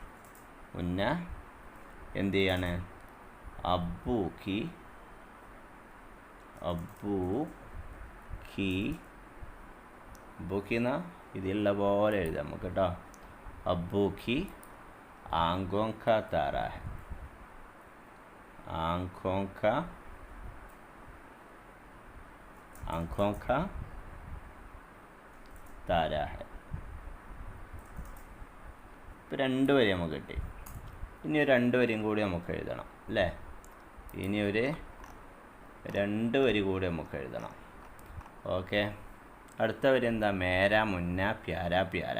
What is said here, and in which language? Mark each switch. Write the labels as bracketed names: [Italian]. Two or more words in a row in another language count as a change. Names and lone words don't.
[Malayalam] മുന്ന എന്ത് ചെയ്യാണ്? [Hindi] अब्बू की, अब्बू की, अब्बू की [Malayalam] എന്നാ ഇതിലുള്ള പോലെ എഴുതാം നമുക്ക് കേട്ടോ. [Hindi] अब्बू की आँखों का तारा है, आँखों का, आँखों का तारा है. [Malayalam] ഇപ്പോൾ 2 വരി നമുക്ക് കിട്ടി. ഇനി ഒരു 2 വരിയും കൂടി നമുക്ക് എഴുതണം അല്ലേ. ഇനി ഒരു 2 വരി കൂടി നമുക്ക് എഴുതണം. ഓക്കെ, അടുത്ത വരി എന്താ? [Hindi] मेरा मुन्ना प्यारा प्यारा.